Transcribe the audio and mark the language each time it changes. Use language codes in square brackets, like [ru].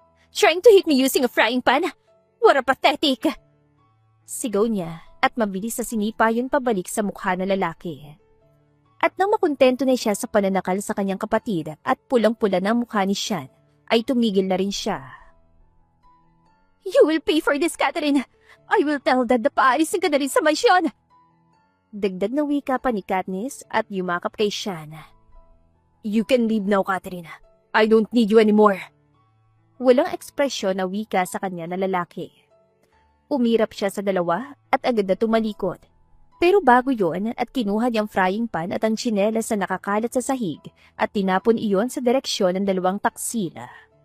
[en] Trying to hit me using a frying pan? What a pathetic! [tl] Sigaw niya at mabilis na sinipa yun pabalik sa mukha ng lalaki. At nang makontento na siya sa pananakal sa kanyang kapatid at pulang-pula na mukha ni Sean, ay tumigil na rin siya. [en] You will pay for this, Catherine! I will tell Dad [tl] na paalisin ka na rin sa mansyon! Dagdag na wika pa ni Katniss at yumakap kay Sean. [en] You can leave now, Catherine. I don't need you anymore. [tl] Walang ekspresyon na wika sa kanya na lalaki. Umirap siya sa dalawa at agad na tumalikod. Pero bago yon at kinuha niyang frying pan at ang tsinelas na nakakalat sa sahig at tinapon iyon sa direksyon ng dalawang taksila.